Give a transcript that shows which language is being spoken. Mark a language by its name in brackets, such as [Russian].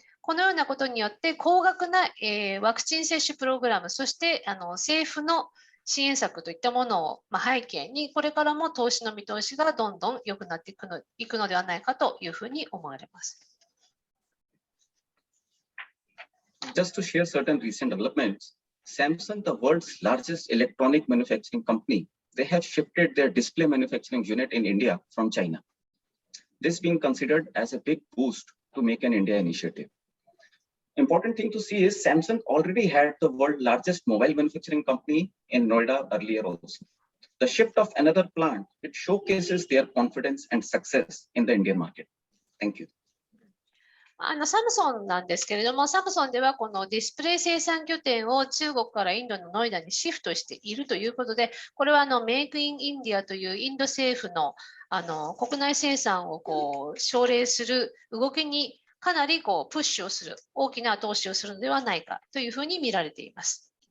[Japanese] このようなことによって高額な、ワクチン接種プログラム、そして政府の支援策といったものを、背景に、これからも投資の見通しがどんどん良くなっていくのではないかというふうに思われます。 [English] Just to share certain recent developments, Samsung, the world's largest electronic manufacturing company, they have shifted their display manufacturing unit in India from China. This being considered as a big boost to Make in India initiative. Important thing to see is Samsung already had the world's largest mobile manufacturing company in Noida earlier also. The shift of another plant, it showcases their confidence and success in the Indian market. Thank you. [Japanese] サムソンなんですけれども、サムソンではこのディスプレイ生産拠点を中国からインドのノイダにシフトしているということで、これはメイクインインディアというインド政府の国内生産を奨励する動きにかなりプッシュをする、大きな投資をするのではないかというふうに見られています。